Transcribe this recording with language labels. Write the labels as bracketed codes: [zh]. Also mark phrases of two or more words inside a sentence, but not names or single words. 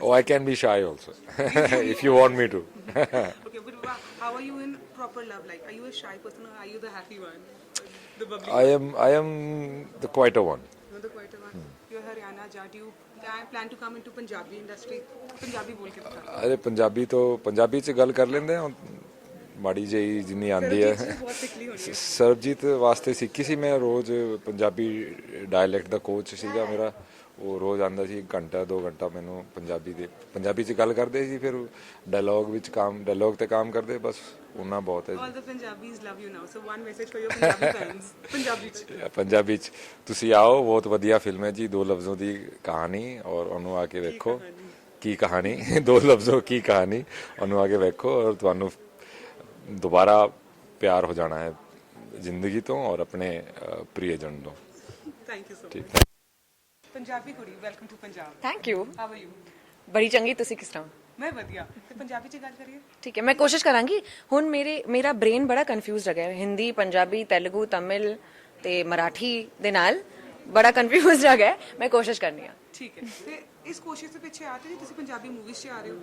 [en] Oh, I can be shy also, if you want me to. Okay, but how are you in proper love? Like, are you a shy person or are you the happy one? The bubbly I am the quieter one. You're the quieter one. You're Haryana Jat. You plan to come into Punjabi industry. [hi] Punjabi बोल के दिखा. [pa] ਅਰੇ ਪੰਜਾਬੀ ਚ ਗੱਲ ਕਰ ਲੈਂਦੇ ਹੈਂ ਮਾੜੀ ਜਿਹੀ ਜਿੰਨੀ ਆਂਦੀ ਹੈ ਸਰਬਜੀਤ ਵਾਸਤੇ ਸਿੱਖੀ ਸੀ ਮੈਂ ਰੋਜ਼ ਪੰਜਾਬੀ ਡਾਇਲੈਕਟ ਦਾ ਕੋਚ ਸੀਗਾ ਮੇਰਾ ਉਹ ਰੋਜ਼ ਆਂਦਾ ਸੀ ਘੰਟਾ 2 ਘੰਟਾ ਮੈਨੂੰ ਪੰਜਾਬੀ ਚ ਗੱਲ ਕਰਦੇ ਸੀ ਫਿਰ ਡਾਇਲੌਗ ਤੇ ਕੰਮ ਕਰਦੇ ਬਸ ਉਹਨਾਂ ਬਹੁਤ ਹੈ [en] All the Punjabis love you now. So one message for your Punjabi fans. [pa] ਪੰਜਾਬੀ ਚ ਤੁਸੀਂ ਆਓ ਬਹੁਤ ਵਧੀਆ ਫਿਲਮ ਹੈ ਜੀ ਦੋ ਲਫ਼ਜ਼ੋਂ ਦੀ ਕਹਾਣੀ ਔਰ ਉਹਨੂੰ ਆ ਕੇ ਵੇਖੋ ਕੀ ਕਹਾਣੀ ਦੋ ਲਫ਼ਜ਼ੋਂ ਕੀ ਕਹਾਣੀ ਉਹਨੂੰ ਆ ਕੇ ਵੇਖੋ ਔਰ ਤੁਹਾਨੂੰ ਦੋਬਾਰਾ ਪਿਆਰ ਹੋ ਜਾਣਾ ਹੈ ਜ਼ਿੰਦਗੀ ਤੋਂ ਔਰ ਆਪਣੇ ਪ੍ਰਿਯਜਨ ਤੋਂ. [en] Thank you so much. [hi] ठीक. [pa] Punjabi कुड़ी, [en] welcome to Punjab. Thank you How are you? [pa] ਬੜੀ ਚੰਗੀ ਤੁਸੀਂ ਕਿਸ ਤਰ੍ਹਾਂ मैं ਵਧੀਆ ਤੇ ਪੰਜਾਬੀ ਚ ਗੱਲ ਕਰੀਏ. ਠੀਕ ਹੈ ਮੈਂ ਕੋਸ਼ਿਸ਼ ਕਰਾਂਗੀ ਹੁਣ ਮੇਰਾ ਬ੍ਰੇਨ ਬੜਾ ਕਨਫਿਊਜ਼ਡ ਹੈਗਾ ਹਿੰਦੀ ਪੰਜਾਬੀ ਤੇਲਗੂ ਤਮਿਲ ਤੇ ਮਰਾਠੀ ਦੇ ਨਾਲ ਬੜਾ ਕਨਫਿਊਜ਼ਡ ਹੈਗਾ ਮੈਂ ਕੋਸ਼ਿਸ਼ ਕਰਨੀ ਆ. ਠੀਕ ਹੈ ਤੇ ਇਸ ਕੋਸ਼ਿਸ਼ ਦੇ ਪਿੱਛੇ ਆ ਤੇ ਤੁਸੀਂ ਪੰਜਾਬੀ ਮੂਵੀਜ਼ 'ਚ ਆ ਰਹੇ ਹੋ.